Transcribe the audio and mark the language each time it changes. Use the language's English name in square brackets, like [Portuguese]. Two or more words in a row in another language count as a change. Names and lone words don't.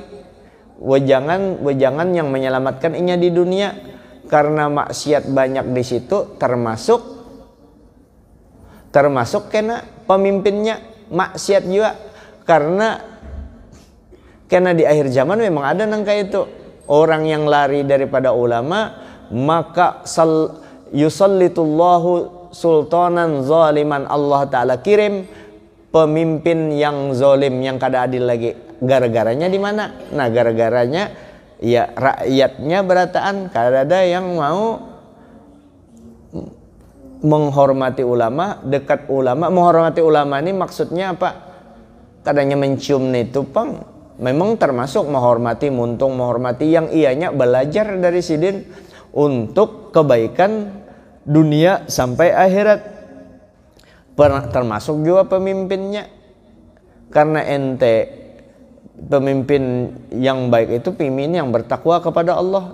[Indonesian] Wejangan yang menyelamatkan inya di dunia, karena maksiat banyak di situ, termasuk kena pemimpinnya maksiat juga. Karena di akhir zaman memang ada nang kayak itu, orang yang lari daripada ulama, maka [Arabic] يسلط الله سلطانا ظالما, [Indonesian] Allah Ta'ala kirim pemimpin yang zalim, yang kada adil lagi. Gara-garanya di mana? Nah, gara-garanya ya rakyatnya berataan, kada ada yang mau menghormati ulama, dekat ulama. Menghormati ulama ini maksudnya apa? [Banjar] Kadanya mencium nih tupang, memang termasuk menghormati, muntung menghormati yang ianya belajar dari sidin untuk kebaikan dunia sampai akhirat. [Indonesian] Termasuk juga pemimpinnya, karena pemimpin yang baik itu pemimpin yang bertakwa kepada Allah.